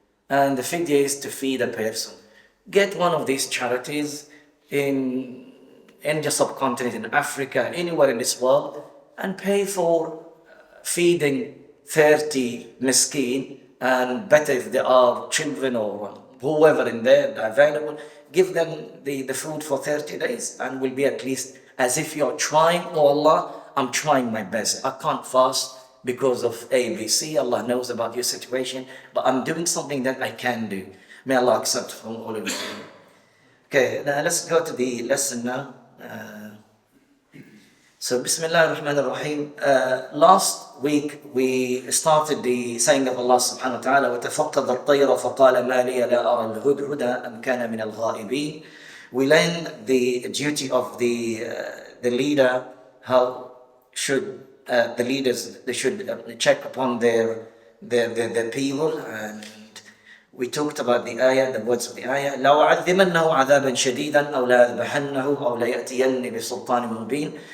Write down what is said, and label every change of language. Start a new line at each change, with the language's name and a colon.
English: And the fidya is to feed a person. Get one of these charities in the subcontinent, in Africa, anywhere in this world, and pay for feeding 30 miskin, and better if there are children or whoever in there available, give them the food for 30 days and will be at least as if you're trying, oh Allah, I'm trying my best. I can't fast because of A, B, C. Allah knows about your situation, but I'm doing something that I can do. May Allah accept from all of you. Okay, now let's go to the lesson now. So, Bismillah ar-Rahman ar-Rahim. Last week we started the saying of Allah subhanahu wa ta'ala,
Arabic: وَتَفَقَّدَ الطَّيْرَ فَقَالَ مَا لِيَ لَا أَرَى الْهُدْهُدَ أَمْ كَانَ مِنَ الْغَائِبِينَ.
English: We learned the duty of the leader, how should the leaders, they should check upon their people, and we talked about the ayah, the words of the ayah.
Arabic: لَوْعَذِّمَنَّهُ عَذَابًا شَدِيدًا أَوْ لَأَذْبَحَنَّهُ أَوْ لَيَأْتِيَنِّ بِسُلْطَانٍ مُبِينٍ.